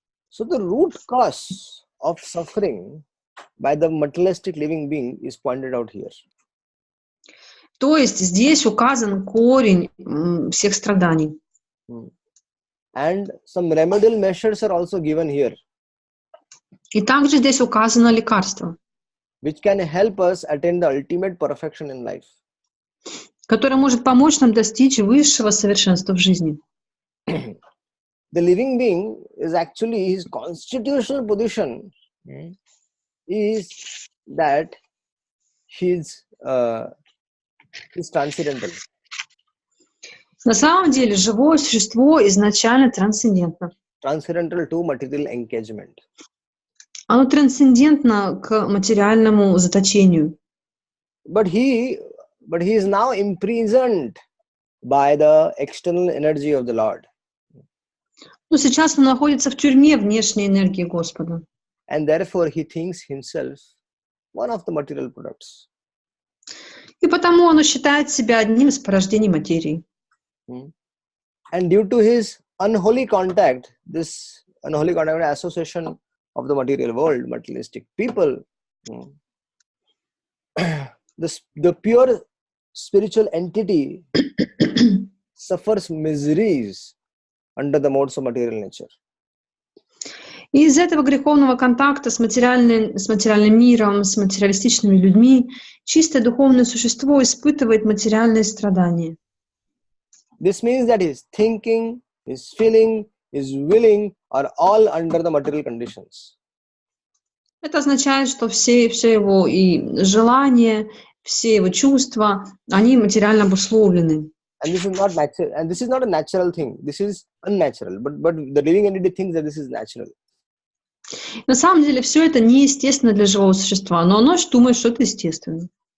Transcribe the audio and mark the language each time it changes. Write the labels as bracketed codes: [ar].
[en] So the root cause of suffering by the materialistic living being is pointed out here. [ru] То есть здесь указан корень всех страданий. [en] And some remedial measures are also given here, [ru] И также здесь указано лекарство, [en] which can help us attain the ultimate perfection in life. [ru] которое может помочь нам достичь высшего совершенства в жизни. [en] The living being is actually, his constitutional position is that he's transcendental. [ru] На самом деле живое существо изначально трансцендентно. [en] Transcendental to material engagement. [ru] Оно трансцендентно к материальному заточению. [en] But he is now imprisoned by the external energy of the Lord. [ru] Но сейчас он находится в тюрьме внешней энергии Господа. [en] And therefore he thinks himself one of the material products. [ru] И потому он считает себя одним из порождений материи. [en] And due to his unholy contact, this unholy contact and association of the material world, materialistic people, the pure spiritual entity suffers miseries under the modes of material nature. [ru] И из этого греховного контакта с материальным миром, с материалистичными людьми, чистое духовное существо испытывает материальные страдания. [en] This means that his thinking, his feeling, his willing are all under the material conditions. [ru] Это означает, что все его и желания, все его чувства, они материально обусловлены. [en] And this is not natural, and this is not a natural thing. This is unnatural. But the living entity thinks that this is natural. [ru] На самом деле все это неестественно для живого существа, но оно думает, что это естественно.